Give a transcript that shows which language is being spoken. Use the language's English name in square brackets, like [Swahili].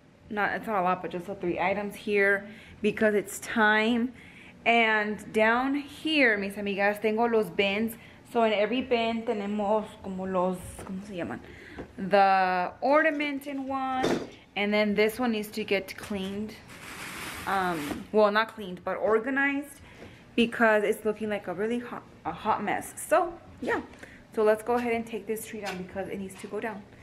[English] It's not a lot, but just the 3 items here because it's time. And down here, [Spanish] mis amigas, tengo los bins. [English] So in every bin [Spanish] tenemos como los, ¿cómo se llaman? [English] The ornament in one, and then this one needs to get cleaned. Well, not cleaned, but organized because it's looking like a really hot mess. So yeah, so let's go ahead and take this tree down because it needs to go down.